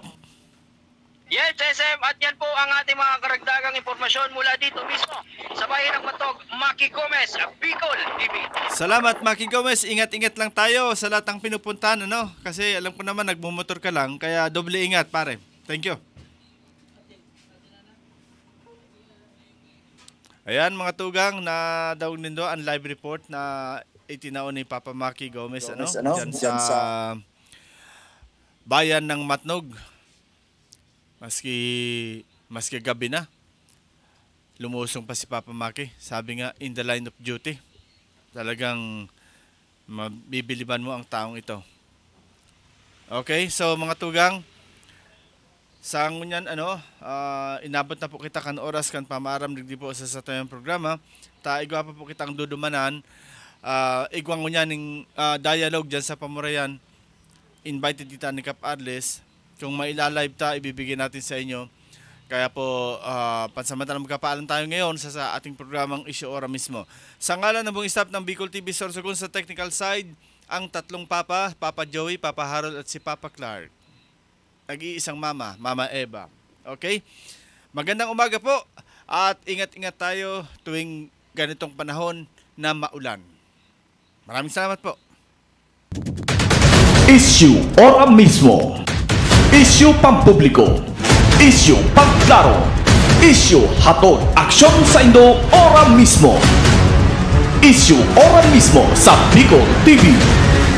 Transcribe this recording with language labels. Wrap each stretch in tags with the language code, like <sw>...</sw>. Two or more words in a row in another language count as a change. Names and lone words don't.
<tl>Yes, SM, at yan po ang ating mga karagdagang impormasyon mula dito mismo sa bayan ng Matog, Maki Gomez, Bicol TV. Salamat, Maki Gomez. Ingat-ingat lang tayo sa lahat ng pinupuntahan, Kasi alam ko naman nagmumotor ka lang, kaya doble ingat, pare.</tl> <en>Thank you.</en> <bik>Ayan, mga tugang, na daw nindo ang live report na itinaon ni Papa Maki Gomez, dyan sa bayan ng Matnog.</bik> <tl>Maski gabi na, lumusong pa si Papa Maki. Sabi nga,</tl> <en>in the line of duty.</en> <tl>Talagang mabibiliban mo ang taong ito.</tl> <bik>Okay, so mga tugang, sa ngunyan inabot na po kita kan oras kan pamaram digdi po sa tayong programa. Igwa pa po kitang dudumanan. Igwang ngunyan ng dialogue dyan sa Pamurayan. invited kita ni Cap Adlis. Kung mailalive ta,</bik> <tl>ibibigay natin sa inyo. Kaya po, pansamantalang magkapaalam tayo ngayon sa ating programang Isyu Ora mismo. Sa ngalan ng buong staff ng Bicol TV Sorsogon sa technical side, ang tatlong Papa, Papa Joey, Papa Harold at si Papa Clark. Nag-iisang Mama, Mama Eva. Okay? Magandang umaga po at ingat-ingat tayo tuwing ganitong panahon na maulan. Maraming salamat po. Isyu Ora mismo. Isyu pampubliko. Isyu pangklaro. Isyu hatod aksyon sa Indo Ora mismo. Isyu Ora mismo sa Bicol TV.</tl>